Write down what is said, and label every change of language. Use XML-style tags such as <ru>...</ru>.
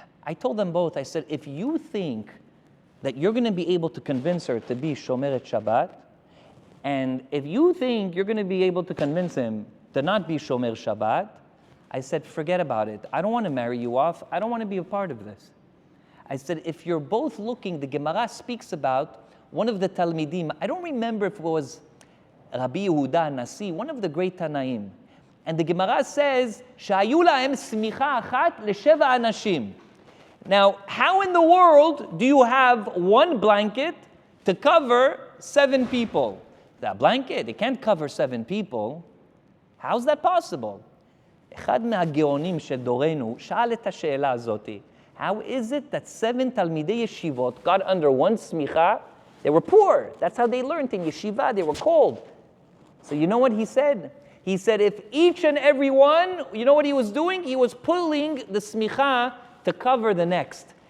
<en>I told them both, I said, if you think that you're going to be able to convince her to be Shomeret Shabbat, and if you think you're going to be able to convince him to not be Shomer Shabbat, I said, forget about it. I don't want to marry you off. I don't want to be a part of this. I said, if you're both looking, the Gemara speaks about one of the Talmidim, I don't remember if it was Rabbi Yehuda Nasi, one of the great Tanaim. And the Gemara says,</en> <he>שהיו להם שמיכה אחת לשבע אנשים.</he> <en>Now, how in the world do you have one blanket to cover 7 people? That blanket, it can't cover 7 people. How's that possible?</en> <he>אחד מהגאונים של דורנו שאל את השאלה הזאת.</he> <en>How is it that 7</en> <he>תלמידי ישיבות</he> <en>got under one smicha? They were poor. That's how they learned in yeshiva. They were cold. So you know what he said? He said if each and every one, you know what he was doing? He was pulling the smicha to cover the next.</en>